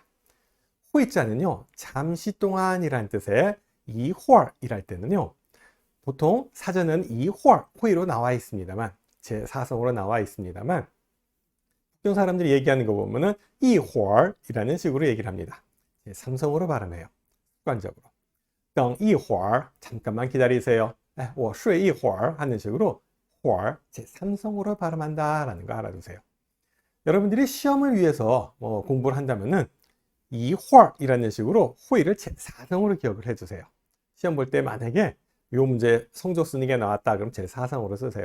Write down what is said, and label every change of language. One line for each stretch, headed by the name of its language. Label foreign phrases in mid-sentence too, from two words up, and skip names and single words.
Korean: 회자는요. 잠시 동안이란 뜻의 一会儿 이랄 때는요. 보통 사전은 一会儿 회로 나와 있습니다만 제4성으로 나와 있습니다만 북경 사람들이 얘기하는 거 보면은 一会儿 이라는 식으로 얘기를 합니다. 제3성으로 발음해요. 습관적으로.
Chinese: 等一会儿
Korean: 잠깐만 기다리세요.
Chinese: 我睡一会儿
Korean: 하는 식으로 会儿 제3성으로 발음한다 라는 거 알아두세요. 여러분들이 시험을 위해서 공부를 한다면은 一会儿 이라는 식으로 회를 제4성으로 기억을 해주세요. 시험 볼 때 만약에 요 문제 성적 쓰는 게 나왔다 그럼 제4성으로 쓰세요.